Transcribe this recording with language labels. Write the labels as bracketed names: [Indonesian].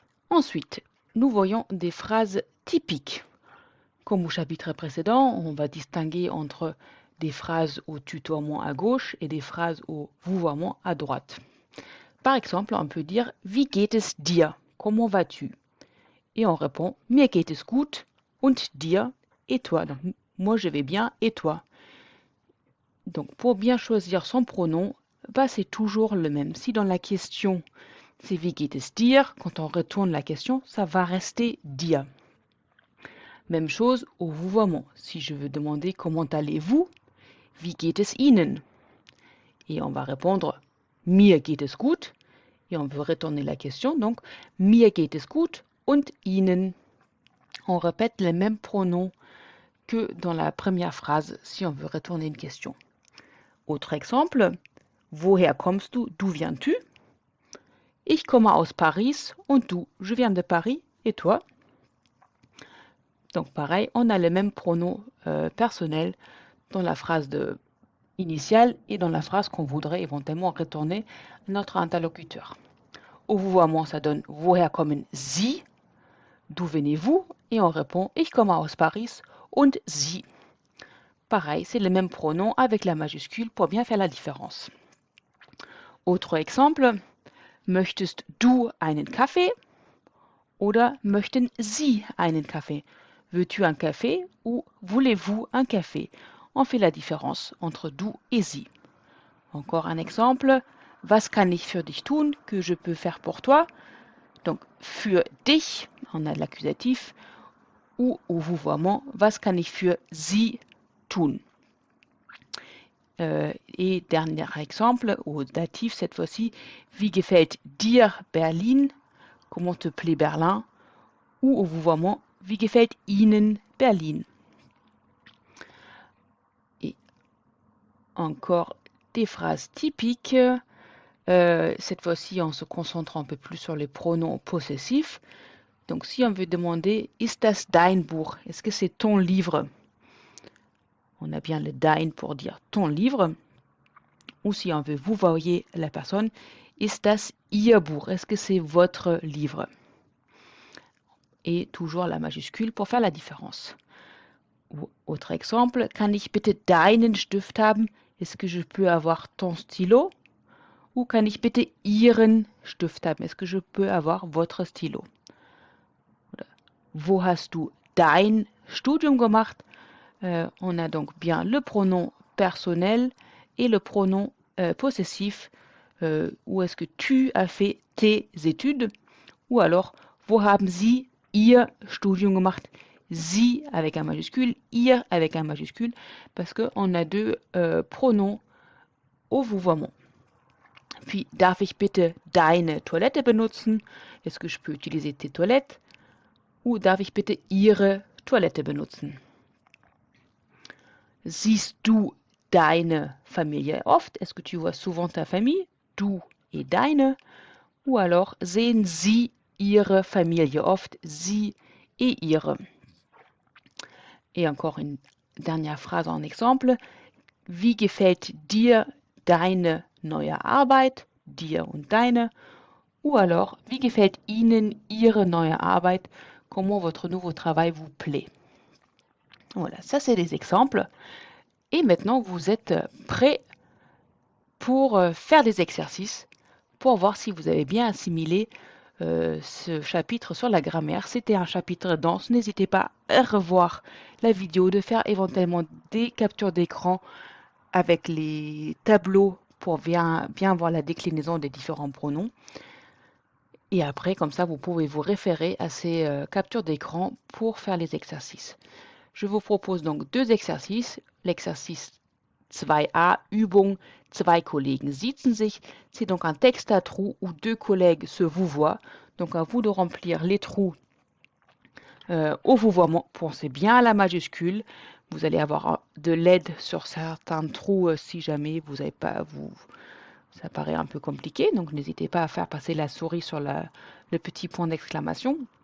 [French] Ensuite, nous voyons des phrases typiques. Comme au chapitre précédent, on va distinguer entre des phrases au tutoiement à gauche et des phrases au vouvoiement à droite. Par exemple, on peut dire « [German] Wie geht es dir ?» [French] Comment vas-tu? Et on répond [German] « Mir geht es gut und dir ?» [French] Et toi? Donc, moi je vais bien et toi? Donc, pour bien choisir son pronom, bah, c'est toujours le même. Si dans la question, c'est [German] wie geht es dir, [French] quand on retourne la question, ça va rester dir. Même chose au vouvoiement. Si je veux demander comment allez-vous, [German] wie geht es Ihnen? [French] Et on va répondre [German] mir geht es gut. [French] Et on veut retourner la question, donc [German] mir geht es gut und Ihnen. [French] On répète les mêmes pronoms que dans la première phrase si on veut retourner une question. Autre exemple, [German] woher kommst du? [French] D'où viens-tu? [German] Ich komme aus Paris und du? [French] Je viens de Paris et toi? Donc pareil, on a les mêmes pronoms personnels dans la phrase initiale et dans la phrase qu'on voudrait éventuellement retourner à notre interlocuteur. Au vouvoiement, ça donne [German] woher kommen Sie? [French] D'où venez-vous? Et on répond [German] ich komme aus Paris und Sie. [French] Pareil, c'est les mêmes pronoms avec la majuscule pour bien faire la différence. Autre exemple, [German] möchtest du einen Kaffee? Oder möchten Sie einen Kaffee? [French] Veux-tu un café ou voulez-vous un café? On fait la différence entre du et Sie. Encore un exemple, [German] was kann ich für dich tun? [French] Que je peux faire pour toi? Donc, [German] für dich, [French] on a l'accusatif, ou au vouvoiement, [German] was kann ich für Sie tun? [French] Et dernier exemple, au datif cette fois-ci, [German] wie gefällt dir Berlin? [French] Comment te plaît Berlin? Ou au vouvoiement, [German] wie gefällt Ihnen Berlin? [French] Et encore des phrases typiques. Cette fois-ci, en se concentrant un peu plus sur les pronoms possessifs. Donc, si on veut demander, [German] ist das dein Buch? [French] Est-ce que c'est ton livre? On a bien le dein pour dire ton livre. Ou si on veut vous voyez la personne, [German] ist das ihr Buch? [French] Est-ce que c'est votre livre? Et toujours la majuscule pour faire la différence. Ou, autre exemple, [German] kann ich bitte deinen Stift haben? [French] Est-ce que je peux avoir ton stylo? [German] Ou kann ich bitte Ihren Stift haben? [French] Est-ce que je peux avoir votre stylo? [German] Oder, wo hast du dein Studium gemacht? [French] On a donc bien le pronom personnel et le pronom possessif. Où est-ce que tu as fait tes études? Ou alors, [German] wo haben Sie Ihr Studium gemacht? [French] Sie avec un majuscule, ihr avec un majuscule, parce qu'on a deux pronoms au vouvoiement. [German] Puis, darf ich bitte deine Toilette benutzen? [French] Est-ce que je peux utiliser tes toilettes? [German] Ou darf ich bitte ihre Toilette benutzen? Siehst du deine Familie oft? [French] Est-ce que tu vois souvent ta famille? Du et deine. Ou alors, [German] sehen Sie Ihre Familie oft? [French] Sie et ihre. Et encore une dernière phrase en exemple. [German] Wie gefällt dir deine neue Arbeit? Dir und deine. [French] Ou alors, [German] wie gefällt Ihnen Ihre neue Arbeit? [French] Comment votre nouveau travail vous plaît? Voilà, ça c'est des exemples. Et maintenant, vous êtes prêts pour faire des exercices, pour voir si vous avez bien assimilé ce chapitre sur la grammaire. C'était un chapitre dense. N'hésitez pas à revoir la vidéo, de faire éventuellement des captures d'écran avec les tableaux pour bien voir la déclinaison des différents pronoms. Et après, comme ça, vous pouvez vous référer à ces captures d'écran pour faire les exercices. Je vous propose donc deux exercices. L'exercice 2a, [German] Übung, zwei Kollegen sitzen sich. [French] C'est donc un texte à trous où deux collègues se vouvoient. Donc à vous de remplir les trous au vouvoiement. Pensez bien à la majuscule. Vous allez avoir de l'aide sur certains trous si jamais vous n'avez pas... Ça paraît un peu compliqué, donc n'hésitez pas à faire passer la souris sur le petit point d'exclamation.